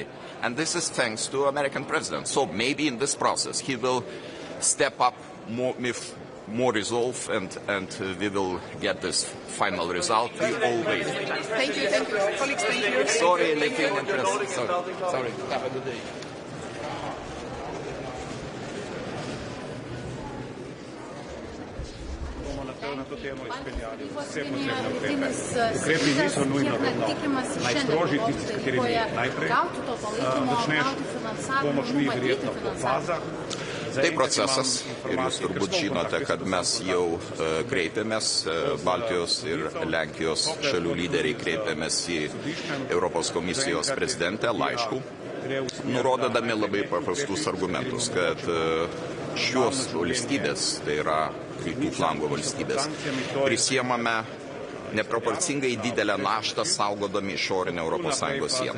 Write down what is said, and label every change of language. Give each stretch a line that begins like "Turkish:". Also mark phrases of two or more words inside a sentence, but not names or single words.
English: And this is thanks to American president. So maybe in this process he will step up more with more resolve, and we will get this final result. We all wait. Thank you. Colleagues, thank you. Sorry, Lithuanian press. Sorry. Have a good day.
Slovenian: Ukrepi niso nujno najstrožji, tisti, s katerimi najprej začneš, bomo šli verjetno po fazah.
Lithuanian: Tai procesas ir jūs turbūt žinote, kad mes jau kreipėmės, Baltijos ir Lenkijos šalių lyderiai kreipėmės į Europos komisijos prezidentę laišku, nurodydami labai paprastus argumentus, kad šios valstybės, tai yra rytų flango valstybės, prisiemame neproporcingai didelę naštą saugodami išorinę ES sieną.